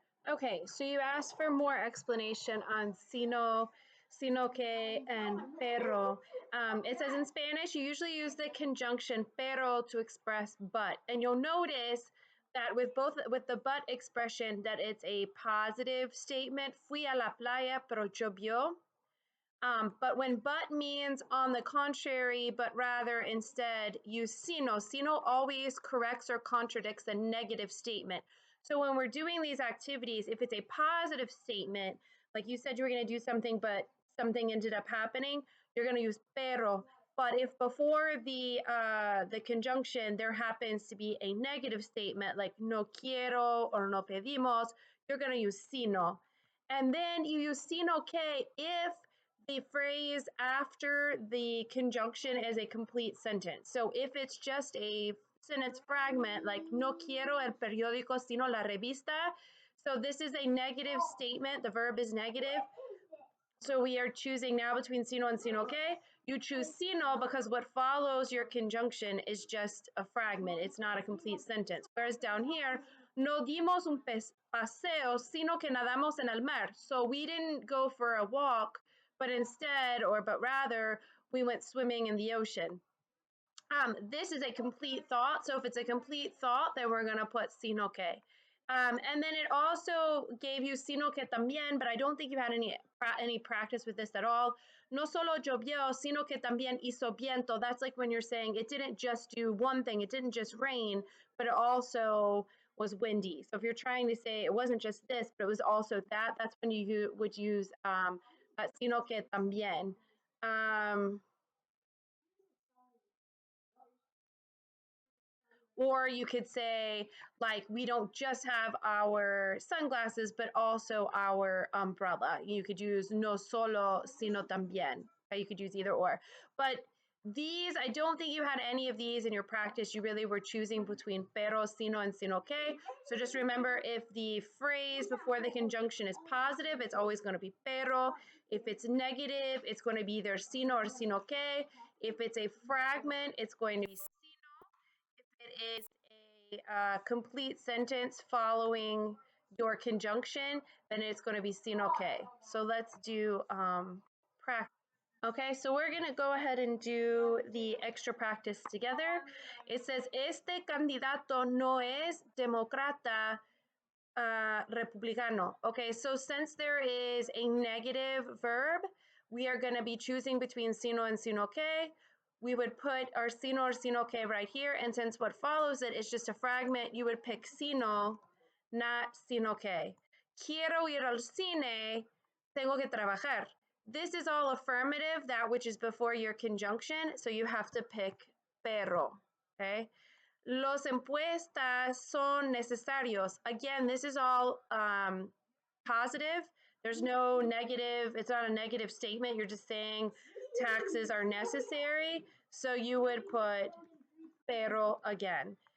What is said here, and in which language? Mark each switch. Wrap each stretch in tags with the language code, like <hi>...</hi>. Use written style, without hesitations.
<en>Okay, so you asked for more explanation on sino, sino que, and pero. It says in Spanish, you usually use the conjunction pero to express but. And you'll notice that with the but expression, that it's a positive statement.</en> <es>Fui a la playa, pero llovió.</es> <en>But when but means on the contrary, but rather instead use sino. Sino always corrects or contradicts the negative statement. So when we're doing these activities, if it's a positive statement, like you said you were going to do something, but something ended up happening, you're going to use pero. But if before the conjunction there happens to be a negative statement like no quiero or no pedimos, you're going to use sino. And then you use sino que if the phrase after the conjunction is a complete sentence. So if it's just a sentence fragment like no quiero el periódico sino la revista, so this is a negative statement, the verb is negative. So we are choosing now between sino and sino que. You choose sino because what follows your conjunction is just a fragment. It's not a complete sentence.</en> <es>Whereas down here, no dimos un paseo, sino que nadamos en el mar.</es> <en>So we didn't go for a walk, but rather we went swimming in the ocean. This is a complete thought. So if it's a complete thought, then we're going to put sino que. And then it also gave you sino que también, but I don't think you had any practice with this at all.</en> <es>No solo llovió, sino que también hizo viento.</es> <en>That's like when you're saying it didn't just do one thing, it didn't just rain, but it also was windy. So if you're trying to say it wasn't just this, but it was also that, that's when you would use sino que también. Or you could say, like, we don't just have our sunglasses, but also our umbrella. You could use no solo, sino también. You could use either or. But these, I don't think you had any of these in your practice. You really were choosing between pero, sino, and sino que. So just remember, if the phrase before the conjunction is positive, it's always going to be pero. If it's negative, it's going to be either sino or sino que. If it's a fragment, it's going to be it is a complete sentence following your conjunction, then it's going to be sino que. So let's do practice. Okay, so we're going to go ahead and do the extra practice together.</en> <es>It says, este candidato no es demócrata republicano.</es> <en>Okay, so since there is a negative verb, we are going to be choosing between sino and sino que. We would put our sino or sino que right here, and since what follows it is just a fragment, you would pick sino, not sino que.</en> <es>Quiero ir al cine, tengo que trabajar.</es> <en>This is all affirmative, that which is before your conjunction, so you have to pick pero, okay?</en> <es>Los impuestos son necesarios.</es> <en>Again, this is all positive. There's no negative. It's not a negative statement. You're just saying taxes are necessary. So you would put pero again.</en>